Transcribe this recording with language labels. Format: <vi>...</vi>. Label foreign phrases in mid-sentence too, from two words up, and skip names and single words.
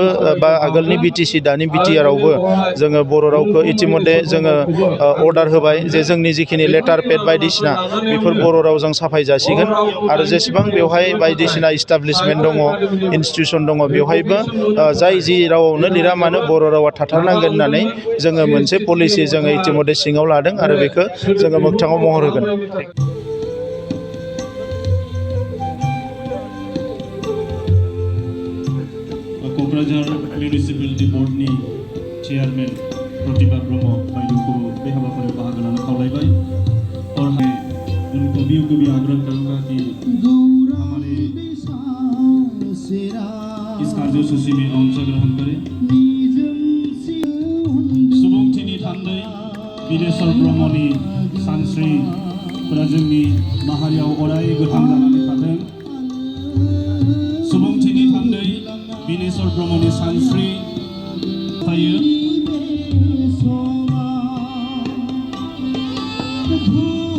<brx>बा आगोलनि बिटिसि दानि बिटिआरआवबो जोङो बर' रावखौ इतिमধ্যे जोङो अर्डार होबाय जे जोंनि जिखिनि</brx> <en>letter pad</en> <brx>बायदिसिना बेफोर बर' रावजों साफाय जासिगोन आरो जेसेबां बेवहाय बायदिसिना इस्टाब्लिशमेन्ट दङ, इनस्टिटिउसन दङ, बेवहायबो जाय जि रावावनो लिरा मानो बर' रावा थाथारनांगोन होननानै जोङो मोनसे पलिसि जोङो इतिमধ্যे सिङाव लादों आरो बेखौ जोङो मोगथाङाव महर होगोन। क'क्राझार मिउनिसिपेलिटि बर्डनि चेयारमेन प्रतिभा ब्रह्म बायद'खौ बे हाबाफारियाव बाहागो लानो खावलायबाय।</brx> <hi>और उनको भी आग्रह करूंगा कि हमारे इस कार्यसूची में अंशग्रहण करें।</hi> <brx>सुबुंथिनि थान्दै बिनेश्वर ब्रह्मनि सानस्रिफोरा जोंनि माहारियाव अराय गोथां जानानै थाथों। सुबुंथिनि थान्दै बिनेश्वर ब्रह्मनि सानस्रि थायो।</brx>